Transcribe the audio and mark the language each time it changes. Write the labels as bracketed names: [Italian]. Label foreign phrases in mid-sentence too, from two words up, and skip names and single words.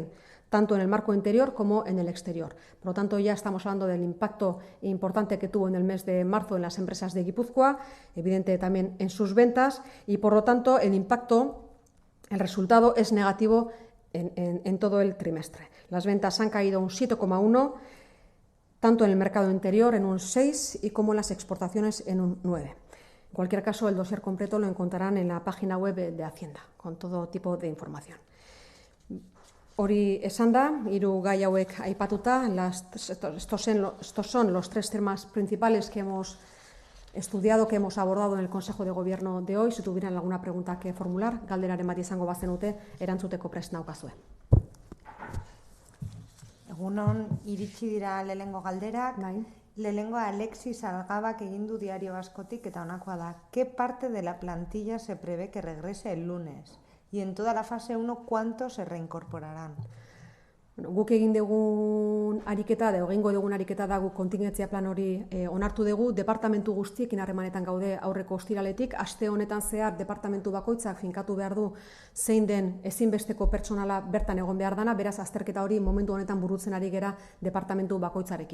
[Spanish] Tanto en el marco interior como en el exterior. Por lo tanto, ya estamos hablando del impacto importante que tuvo en el mes de marzo en las empresas de Guipúzcoa, evidente también en sus ventas, y por lo tanto el resultado es negativo en todo el trimestre. Las ventas han caído un 7,1%, tanto en el mercado interior en un 6% y como en las exportaciones en un 9%. En cualquier caso, el dossier completo lo encontrarán en la página web de Hacienda, con todo tipo de información. [Basque] Hori esan da, 3 gai hauek aipatuta, [Spanish] estos son los 3 temas principales que hemos estudiado, que hemos abordado en el Consejo de Gobierno de hoy. Si tuvieran alguna pregunta que formular, [Basque] galderaren bat izango bazenute, erantzuteko prest naukazue. Egunon, iritsi dira lehenengo galderak. Lehenengo Alexis Algabak egin du Diario Vascotik eta honakoa da. [Spanish] ¿Qué parte de la plantilla se prevé que regrese el lunes? Y en toda la fase 1, ¿cuántos se reincorporarán? [Basque] Guk egin dugun ariketa, egingo dugun ariketa da, guk kontingentzia plan hori onartu dugu, departamentu guztiekin harremanetan gaude aurreko ostiraletik. Aste honetan zehar departamentu bakoitzak finkatu behar du zein den ezinbesteko pertsonala bertan egon behar dana, beraz azterketa hori momentu honetan burutzen ari gera departamentu bakoitzarekin.